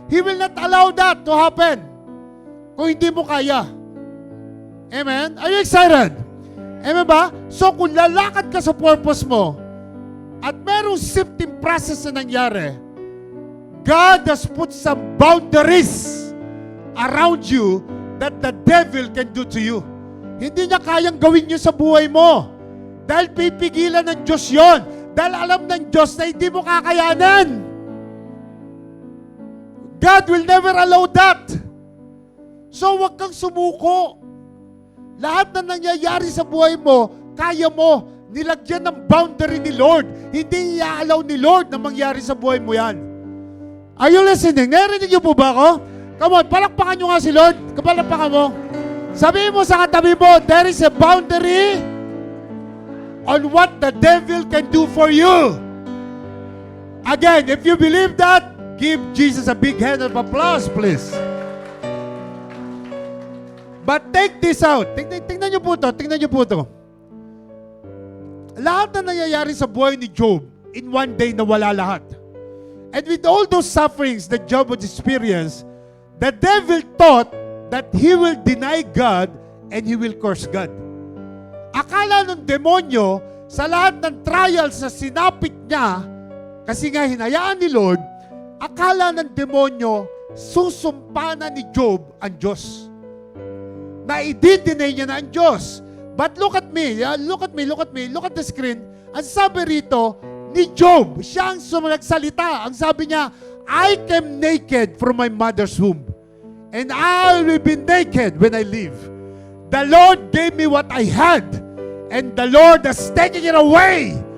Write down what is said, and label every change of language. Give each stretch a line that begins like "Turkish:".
English: He will not allow that to happen
Filipino: kung hindi mo kaya.
English: Amen? Are you excited? Amen ba?
Filipino: So kung lalakad ka sa purpose mo at merong
English: sifting process
Filipino: na nangyari,
English: God has put some boundaries around you that the devil can do to you.
Filipino: Hindi niya kayang gawin yun sa buhay mo. Dahil pipigilan ng Diyos yon. Dahil alam ng Diyos na hindi mo kakayanan.
English: God will never allow that.
Filipino: So huwag kang sumuko. Lahat na nangyayari sa buhay mo, kaya mo, nilagyan ng boundary ni Lord. Hindi i-allow ni Lord na mangyari sa buhay mo yan.
English: Are you listening?
Filipino: Narinig niyo po ba ako?
English: Come on,
Filipino: palakpakan nyo nga si Lord. Kapalakpakan mo. Sabihin mo sa katabi mo,
English: there is a boundary on what the devil can do for you. Again, if you believe that, give Jesus a big hand of applause, please. But take this out.
Filipino: Tingnan niyo po to. Tingnan niyo po to. Lahat na nangyayari sa buhay ni Job,
English: in one day
Filipino: nawala lahat.
English: And with all those sufferings that Job would experience, the devil thought that he will deny God and he will curse God.
Filipino: Akala ng demonyo, sa lahat ng trials na sinapit niya, kasi nga hinayaan ni Lord, akala ng demonyo, susumpa na ni Job ang Diyos. Na i-deny niya na ang Diyos.
English: But look at me, look at the screen.
Filipino: Ang sabi rito, ni Job, siya ang nagsalita. Ang sabi niya,
English: I came naked from my mother's womb, and I will be naked when I leave. The Lord gave me what I had, and the Lord has taken it away.